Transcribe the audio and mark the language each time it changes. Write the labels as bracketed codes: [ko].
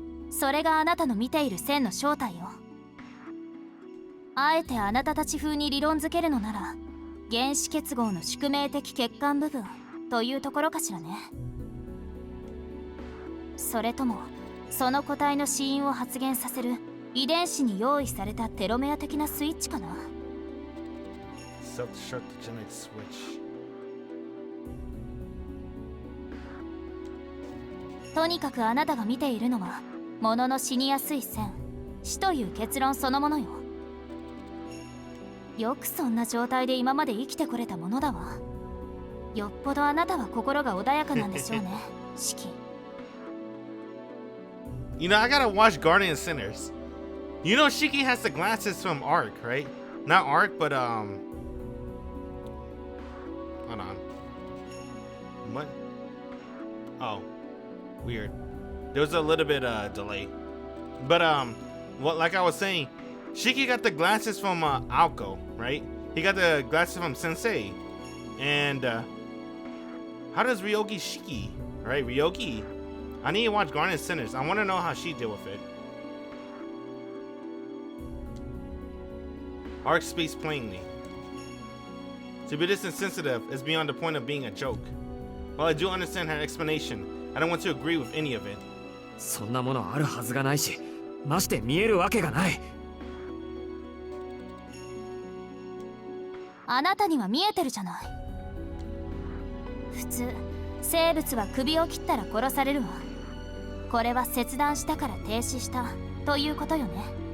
[ja] それがあなたの見ている線の正体よ。あえてあなたたち風に理論づけるのなら、原子結合の宿命的欠陥部分というところかしらね。それともその個体の死因を発現させる遺伝子に用意されたテロメア的なスイッチかな。 [en] Self-destruct genetic switch. [ja] とにかくあなたが見ているのは物の死にやすい線、死という結論そのものよ。よくそんな状態で今まで生きてこれたものだわ。よっぽどあなたは心が穏やかなんでしょうね、シキ。 [en] You know, I gotta watch Guardian Sinners. You know, Shiki has the glasses from Arc, right? Not Arc, but hold on. What? Oh, weird. There was a little bit delay, but what? Like I was saying, Shiki got the glasses from Aoko, right? He got the glasses from Sensei, and how does Ryogi Shiki, right? Ryogi. I need to watch Guardian Sinners. I want to know how she deal with it. Arc speaks plainly. To be this insensitive is beyond the point of being a joke. While I do understand her explanation, I don't want to agree with any of it. [ja] そんなものあるはずがないし、まして見えるわけがない。あなたには見えてるじゃない。普通生物は首を切ったら殺されるわ。これは切断したから停止したということよね。